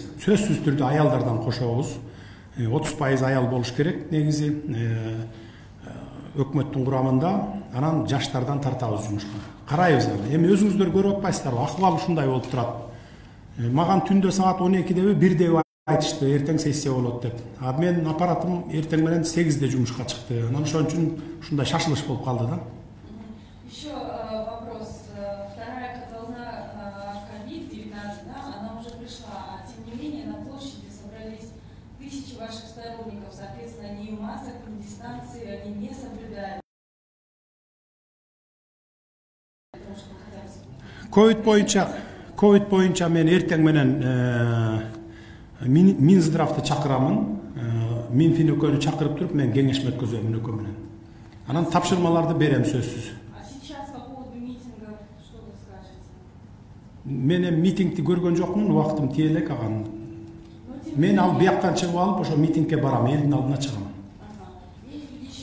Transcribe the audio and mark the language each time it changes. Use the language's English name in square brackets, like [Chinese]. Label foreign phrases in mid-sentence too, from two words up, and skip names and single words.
[Kyrgyz] Сөзсүз түрдө аялдардан кошобуз. 30% аял болуш керек негизи өкмөттүн курамында, анан жаштардан тартабыз жумушка. Карайбыз аны. Эми өзүңүздөр көрүп атпайсыздарбы? Акыбал ушундай болуп турат. Маган түндө саат 12-деби 1-деби айтышты, эртең сессия болот деп. А мен аппаратым эртең менен 8-де жумушка чыкты. Анан ошон үчүн ушундай шашылыш болуп калды да. [Russian] Еще вопрос. Вторая волна COVID-19, она уже пришла, а тем не менее на площади собрались тысячи ваших сторонников, соответственно, ни масок, ни дистанции они не соблюдают. [Kyrgyz] Ковид боюнча мен эртең менен Минздравды чакырамын. Минфин өкмөтү чакырып туруп мен кеңешме өткөзөм өкмөт менен. Анан тапшырмаларды берем сөзсүз. [Russian] А сейчас по поводу митингов что вы скажете? [Kyrgyz] Мен митингди көргөн жокмун, убактым тие элек аган. Мен ал бияктан чыгып алып ошо митингге барам, элдин алдына чыгам. [Russian] И